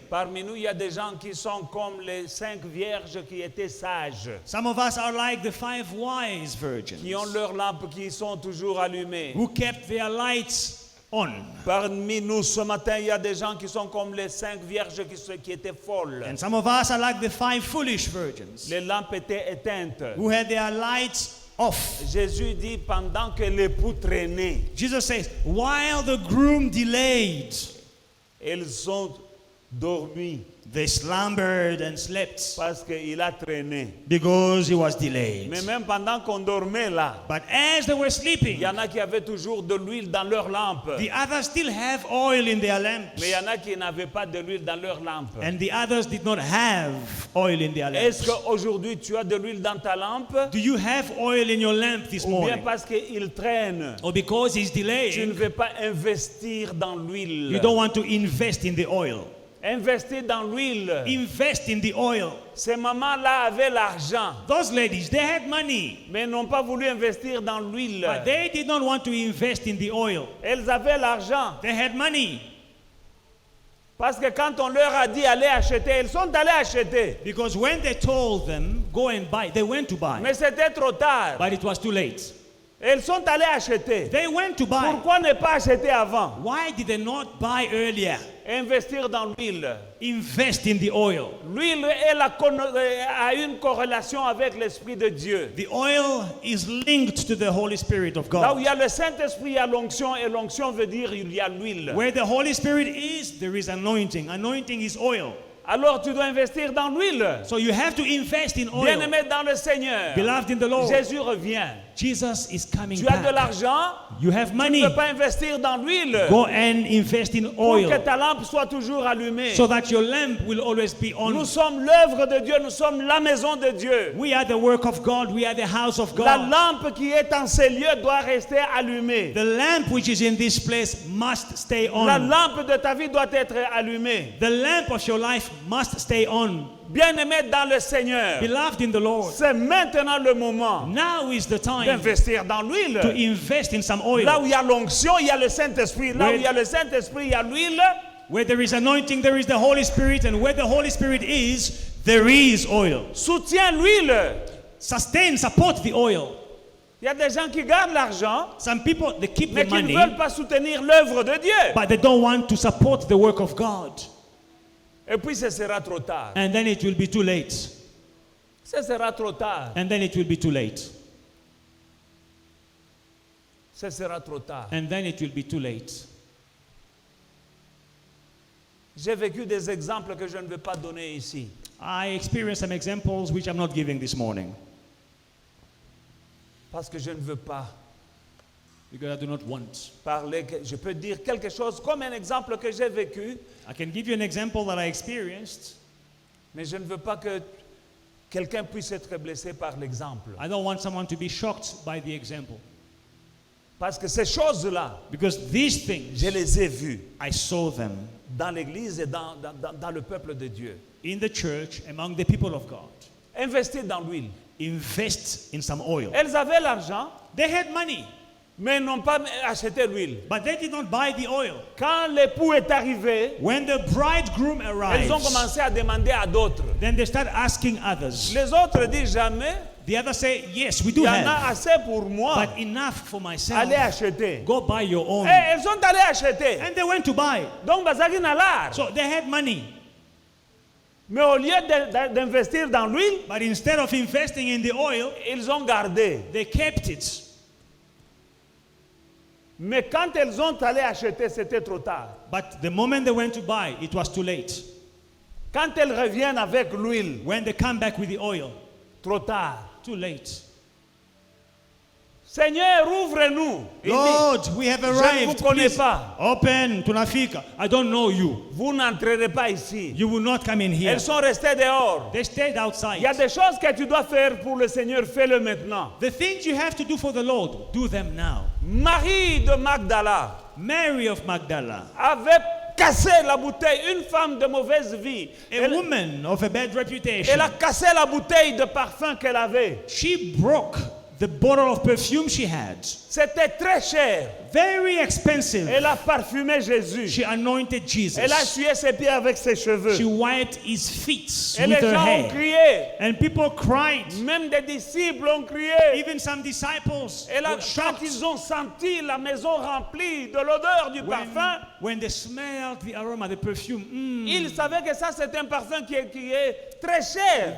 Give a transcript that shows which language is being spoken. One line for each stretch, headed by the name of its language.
French: parmi nous, il y a des gens qui sont comme les 5 vierges qui étaient sages,
English: some of us are like the 5 wise virgins
French: qui ont leurs lampes qui sont toujours allumées.
English: who kept their lights on.
French: Parmi nous ce matin, il y a des gens qui sont comme les 5 vierges qui étaient folles.
English: And some of us are like the 5 foolish virgins
French: Les lampes étaient éteintes.
English: who had their lights off.
French: Jésus dit pendant que l'époux traînait,
English: Jesus says, while the groom delayed,
French: ils ont dormi
English: they slumbered and slept
French: parce qu'il a traîné.
English: because he was delayed.
French: Mais même pendant qu'on dormait là,
English: But as they were
French: il
English: sleeping,
French: y en a qui avaient toujours de l'huile dans leur lampe.
English: the others still have oil in their lamps.
French: Mais il y en a qui n'avaient pas de l'huile dans leur lampe.
English: And the others did not have oil in their
French: Est-ce
English: lamps.
French: qu'aujourd'hui tu as de l'huile dans ta lampe?
English: Do you have oil in your lamp this
French: Ou bien
English: morning?
French: parce qu'il traîne,
English: Or because he's
French: tu ne
English: delaying,
French: veux pas investir dans
English: you
French: l'huile.
English: don't want to invest in the oil.
French: Investir dans l'huile.
English: Invest in the oil.
French: Ces mamans-là avaient l'argent,
English: Those ladies, they had money,
French: mais n'ont pas voulu investir dans l'huile.
English: but they did not want to invest in the oil.
French: Elles avaient l'argent.
English: They had money
French: Parce que quand on leur a dit allez acheter, elles sont allées acheter.
English: because when they told them, go and buy, they went to buy.
French: Mais c'était trop tard.
English: But it was too late.
French: Elles sont allées acheter.
English: They went to buy.
French: Pourquoi ne pas acheter avant?
English: Why did they not buy earlier?
French: Investir dans l'huile.
English: Invest in the oil.
French: L'huile a une corrélation avec l'Esprit de Dieu.
English: The oil is linked to the Holy Spirit of
French: Là où il y a le Saint-Esprit, il y a l'onction, et l'onction veut dire il y a l'huile.
English: Where the Holy Spirit is, there is anointing. Anointing is oil.
French: Alors tu dois investir dans l'huile.
English: So you have to invest in oil.
French: Bien-aimé dans le Seigneur,
English: Beloved in the Lord,
French: Jésus revient.
English: Jesus is coming
French: Tu as de
English: back.
French: l'argent,
English: You have
French: tu
English: money.
French: ne peux pas investir dans l'huile
English: Go and invest in
French: pour que
English: oil
French: ta lampe soit toujours allumée.
English: so that your lamp will always be
French: Nous
English: on.
French: sommes l'œuvre de Dieu, nous sommes la maison de Dieu.
English: We are the work of God. We are the house of
French: La
English: God.
French: lampe qui est en ces lieux doit rester allumée.
English: The lamp which is in this place must stay
French: La
English: on.
French: lampe de ta vie doit être allumée.
English: The lamp of your life must stay on.
French: Bien-aimé dans le Seigneur,
English: Beloved in the Lord,
French: c'est maintenant le moment
English: now is the time
French: d'investir dans
English: to
French: l'huile.
English: invest in some oil.
French: Là où il y a l'onction, il y a le Saint-Esprit. Là où
English: Where-
French: il y a le Saint-Esprit, il y a l'huile.
English: Where there is anointing, there is the Holy Spirit. And where the Holy Spirit is, there is oil.
French: Soutiens l'huile.
English: Sustain, support the oil.
French: Il y a des gens qui gardent l'argent,
English: Some people, they keep
French: mais
English: the
French: qui ne
English: money,
French: veulent pas soutenir l'œuvre de Dieu.
English: but they don't want to support the work of God.
French: Et puis ce sera trop tard.
English: And then it will be too late.
French: Ce sera trop tard.
English: And then it will be too late.
French: Ce sera trop tard.
English: And then it will be too late.
French: J'ai vécu des exemples que je ne vais pas donner ici.
English: I experienced some examples which I'm not giving this morning
French: Parce que je ne veux pas
English: because I do not want.
French: parler. Je peux dire quelque chose comme un exemple que j'ai vécu,
English: I can give you an example that I experienced.
French: mais je ne veux pas que quelqu'un puisse être blessé par l'exemple.
English: I don't want someone to be shocked by the example.
French: Parce que ces choses-là,
English: Because these things,
French: je les ai vues
English: I saw them
French: dans l'Église et dans le peuple de Dieu.
English: in the church among the people of God.
French: Investir dans l'huile.
English: Invest in some oil.
French: Elles avaient l'argent,
English: They had money,
French: mais n'ont pas acheté l'huile.
English: but they did not buy the oil.
French: Quand l'époux est arrivé,
English: When the bridegroom
French: elles ont
English: arrives,
French: commencé à demander à d'autres.
English: then they start asking others.
French: Les autres disent jamais,
English: The others say, yes, we
French: il
English: do
French: y en a
English: have,
French: assez pour moi.
English: but enough for myself.
French: Allez acheter.
English: Go buy your own.
French: Et elles sont allées acheter.
English: And they went to buy.
French: Donc,
Lingala: bazaki na
French: l'art.
English: So they had money.
French: Mais au lieu d'investir dans l'huile,
English: But instead of investing in the oil,
French: ils ont gardé.
English: they kept it.
French: Mais quand elles ont allé acheter, c'était trop tard.
English: But the moment they went to buy, it was too late.
French: Quand elles reviennent avec l'huile,
English: When they come back with the oil,
French: trop tard.
English: too late.
French: Seigneur, ouvre-nous. Il dit,
English: Lord, we have
French: je ne vous
English: arrived.
French: connais
English: Please
French: pas.
English: open,
Swahili: tunafika.
English: I don't know you.
French: Vous n'entrerez pas ici.
English: You will not come in here.
French: Elles sont restées dehors.
English: They stayed
French: Il y a
English: outside.
French: des choses que tu dois faire pour le Seigneur, fais-le maintenant.
English: The things you have to do for the Lord, do them now.
French: Marie de Magdala
English: Mary of Magdala,
French: avait cassé la bouteille, une femme de mauvaise vie.
English: a woman of a bad reputation,
French: Elle a cassé la bouteille de parfum qu'elle avait.
English: she broke The bottle of perfume she had,
French: C'était très cher.
English: very expensive.
French: Elle a parfumé Jésus.
English: She anointed Jesus.
French: Elle a essuyé ses pieds avec ses cheveux.
English: She wiped his feet
French: Et
English: with
French: les
English: her
French: gens ont
English: hair.
French: crié.
English: And people cried.
French: Même des disciples ont crié.
English: Even some disciples
French: Et là,
English: were
French: quand
English: shocked
French: ils ont senti la maison remplie de l'odeur du parfum,
English: when they smelled the aroma, the perfume.
French: ils savaient que ça c'est un parfum qui est très cher.